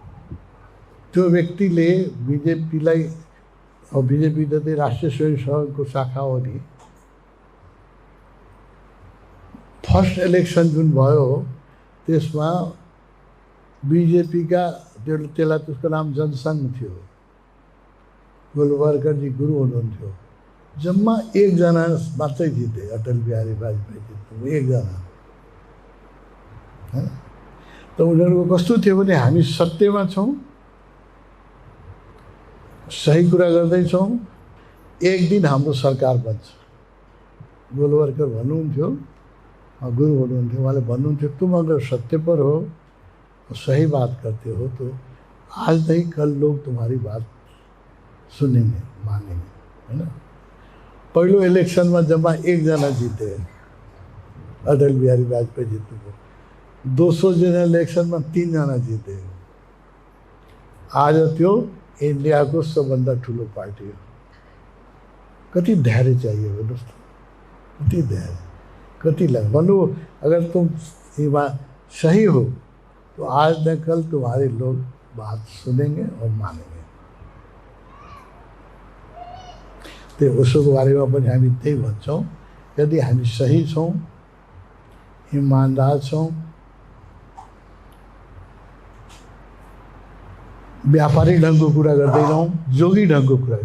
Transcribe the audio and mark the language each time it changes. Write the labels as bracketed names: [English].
[Nepali] त्यो व्यक्तिले बिजेपीलाई, अब बिजेपी त राष्ट्रिय स्वयंसेवकको शाखा हो नि, फर्स्ट इलेक्सन जुन भयो त्यसमा बिजेपीका, त्यसलाई त्यसको नाम जनसङ्घ थियो, गोलवारकरजी गुरु हुनुहुन्थ्यो। जम्मा 1 जना मात्रै जिते, अटल बिहारी वाजपेयी जित्नु, 1 जना, हैन। त उनीहरूको कस्तो थियो भने, हामी सत्यमा छौँ, सही कुरा गर्दैछौँ, एक दिन हाम्रो सरकार बन्छ। गोलवारकर भन्नुहुन्थ्यो, गुरु हुनुहुन्थ्यो, उहाँले भन्नुहुन्थ्यो, [Hindi] तुम अगर सत्य पर हो, सही बात करते हो, तो आज नहीं कल लोग तुम्हारी बात सुनेंगे, मानेंगे, है ना। [Nepali] पहिलो इलेक्सनमा जम्मा 1 जना जिते, अटल बिहारी वाजपेयी जित्नुभयो। 200 जना इलेक्सनमा 3 जना जिते। आज त्यो इन्डियाको सबभन्दा ठुलो पार्टी हो। कति धैर्य चाहिए भन्नुहोस् त, कति धैर्य, कति लग भन्नु, [Hindi] अगर तुम सही हो तो आज न कल तुम्हारे लोग बात सुनेंगे और मानेंगे। [Nepali] त्यो उसको बारेमा पनि हामी त्यही भन्छौँ, यदि हामी सही छौँ, ईमानदार छौँ, व्यापारिक ढङ्गको कुरा गर्दैनौँ, जोगी ढङ्गको कुरा।